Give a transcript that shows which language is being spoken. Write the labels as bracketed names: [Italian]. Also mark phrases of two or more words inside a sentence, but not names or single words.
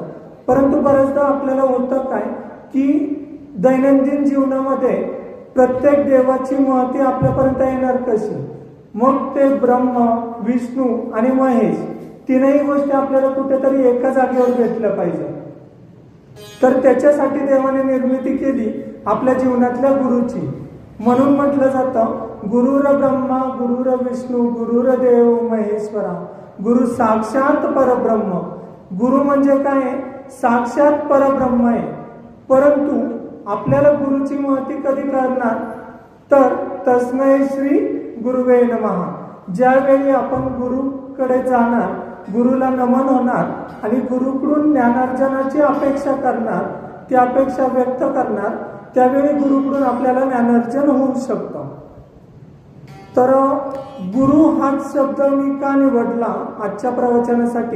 [Marathi] परंतु बऱ्याचदा आपल्याला होतं काय की दैनंदिन जीवनामध्ये प्रत्येक देवाची महती आपल्यापर्यंत येणार कशी, मग ते ब्रह्म, विष्णू आणि महेश तीनही गोष्टी आपल्याला कुठेतरी एका जागेवर भेटल्या पाहिजे. तर त्याच्यासाठी देवाने निर्मिती केली आपल्या जीवनातल्या गुरुची. म्हणून म्हटलं जातं, [Sanskrit] गुरुर ब्रह्मा गुरुर विष्णू गुरुर देव महेश्वरा, गुरु साक्षात परब्रह्म. [Marathi] गुरु म्हणजे काय? साक्षात परब्रह्म आहे. परंतु आपल्याला गुरुची महती कधी कळणार? [Sanskrit] तर तस्मै श्री गुरुवे नमः. [Marathi] ज्यावेळी आपण गुरुकडे जाणार, गुरुला नमन होणार आणि गुरुकडून ज्ञानार्जनाची अपेक्षा करणार, ती अपेक्षा व्यक्त करणार, त्यावेळी गुरुकडून आपल्याला ज्ञानार्जन होऊ शकतं. तर गुरु हाच शब्द मी का निवडला आजच्या प्रवचनासाठी?